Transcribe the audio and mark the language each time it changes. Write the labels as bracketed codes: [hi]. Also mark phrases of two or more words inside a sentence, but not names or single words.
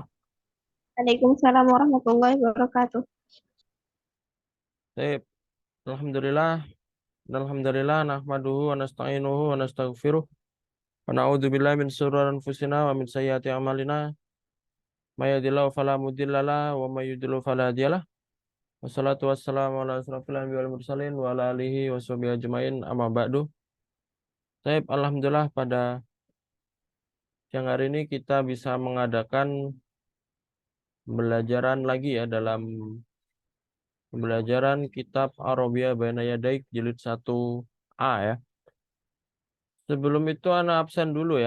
[ar] وعليكم السلام ورحمة الله وبركاته. Baik, الحمد لله الحمد لله نحمده ونستعينه ونستغفره ونعوذ بالله من شرور أنفسنا ومن سيئات أعمالنا. من يهده الله فلا مضل له ومن يضلل فلا هادي له. والصلاة والسلام على أشرف الأنبياء والمرسلين وعلى آله وصحبه أجمعين أما بعد. [id] Baik, alhamdulillah pada siang hari ini kita bisa mengadakan pembelajaran lagi ya dalam pembelajaran kitab Arabia Baina Yadaik jilid 1A ya. Sebelum itu anak absen dulu ya.